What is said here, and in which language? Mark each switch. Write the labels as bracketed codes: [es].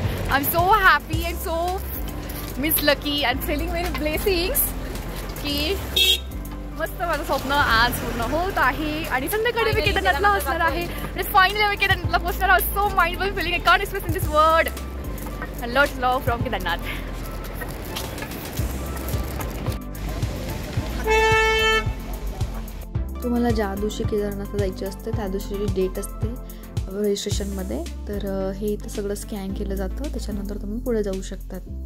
[en] I am so happy and so miss lucky and feeling very blessings [mr] की मस्त माझं स्वप्न आज पूर्ण होत आहे. आणि संध्याकाळी मी केदारनाथला असणार आहे. आणि फायनली मी केदारनाथला पोहोचणार आहोत. [en] So mind blowing feeling. I can't express in this word. Lots love from Kedarnath. [mr] तुम्हाला ज्या दिवशी केदारनाथला जायचे असते त्या दिवशीची डेट असते रजिस्ट्रेशनमध्ये. तर हे इथं सगळं स्कॅन केलं जातं. त्याच्यानंतर तुम्ही पुढे जाऊ शकतात.